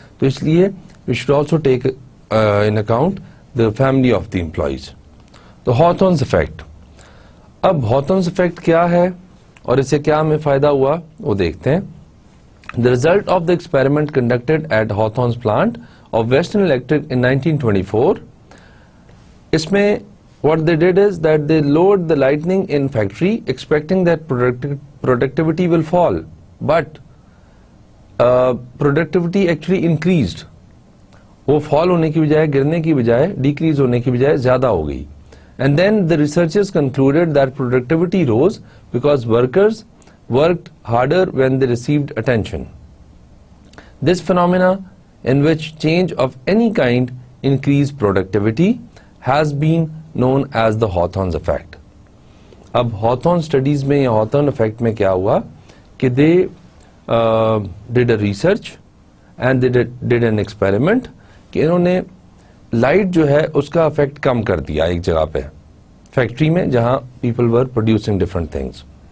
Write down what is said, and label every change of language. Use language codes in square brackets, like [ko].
[hi] तो इसलिए [en] We should also take in account the family of the employees. तो Hawthorne's effect. [hi] अब हॉथॉर्न्स इफेक्ट क्या है और इससे क्या हमें फायदा हुआ वो देखते हैं. [en] The result of the experiment conducted at Hawthorne's plant of Western Electric in 1924. [hi] इसमें [en] what they did is that they lowered the lighting in factory expecting that productivity will fall, but productivity actually increased. [hi] वो fall होने की बजाय, गिरने की बजाय, decrease होने की बजाय ज्यादा हो गई. [en] And then the researchers concluded that productivity rose because workers worked harder when they received attention. This phenomena in which change of any kind increased productivity has been known as the Hawthorne's effect. [hi] अब Hawthorne studies में या Hawthorne effect में क्या हुआ कि [en] they did a research and they did an experiment [hi] कि इन्होंने light जो है उसका इफेक्ट कम कर दिया एक जगह पे फैक्ट्री में जहां [en] People were producing different things.